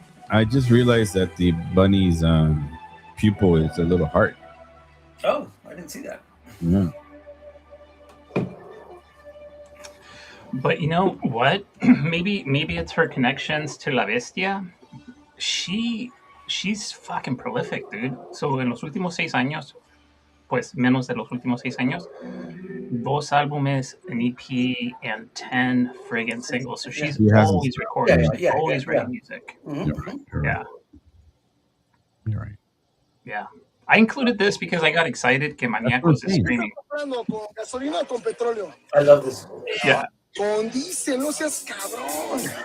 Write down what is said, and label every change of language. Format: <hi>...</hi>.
<en>I just realized that the bunny's pupil is a little heart. Oh, I didn't see that. Yeah. But you know what? maybe it's her connections to La Bestia. She's fucking prolific, dude.</en> <es>So en los últimos 6 años, pues menos de los últimos 6 años, 2 álbumes,</es> <en>an EP, and 10 friggin' singles. So she's She has always recording. Yeah. Always writing music. Mhm. You're right. You're right. Yeah. You're right. Yeah. I included this because I got excited que Maníacos is streaming.</en> <es>Comprando con gasolina o con petróleo.</es> <en>I love this. Yeah.</en> <es>Con diésel, no seas cabrón.</es>